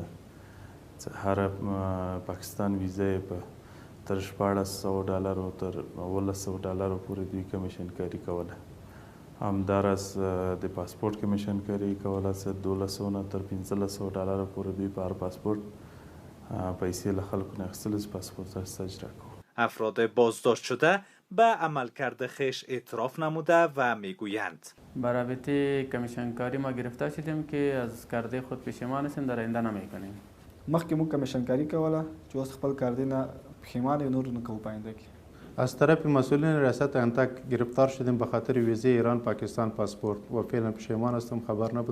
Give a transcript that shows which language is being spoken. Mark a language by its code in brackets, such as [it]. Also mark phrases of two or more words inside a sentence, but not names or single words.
[ps] هر پاکستان ویزا یې په تر $1,600 تر $1,900 پورې دوی کمیشنکاري کوله. همداراز د پاسپورت کمیشنکاري کوله چې $1,200 تر $1,500 پورې دوی په هر پاسپورت پیسې له خلکو نه اخیستل چې پاسپورتش اجرا کوي. [fa] افراد بازداشت شده به عملکرد خویش اعتراف نموده و میگویند به رابطه کمیشنکاری ما گرفتار شدیم که از کرده خود پشیمان هستیم، در آینده نمیکنیم. [ps] مخکې موږ کمیشنکاري کوله چې اوس خپل کاردی نه پښیمان یو، نور نه کوو په آینده کې. [fa] از طرف مسئولین ریاست انتک گرفتار شدیم به خاطر ویزه ایران پاکستان پاسپورت و فعلا پشیمان هستم، خبر نبود.